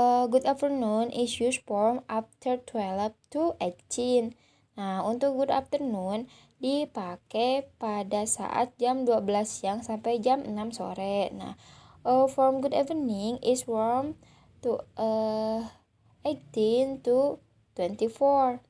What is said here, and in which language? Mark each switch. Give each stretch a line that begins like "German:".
English: Good afternoon is used from after 12 to 18.
Indonesian: Nah, untuk
English: good afternoon
Indonesian: dipakai pada saat jam 12 siang sampai jam 6 sore.
English: Nah, from good evening is from to 18 to 24.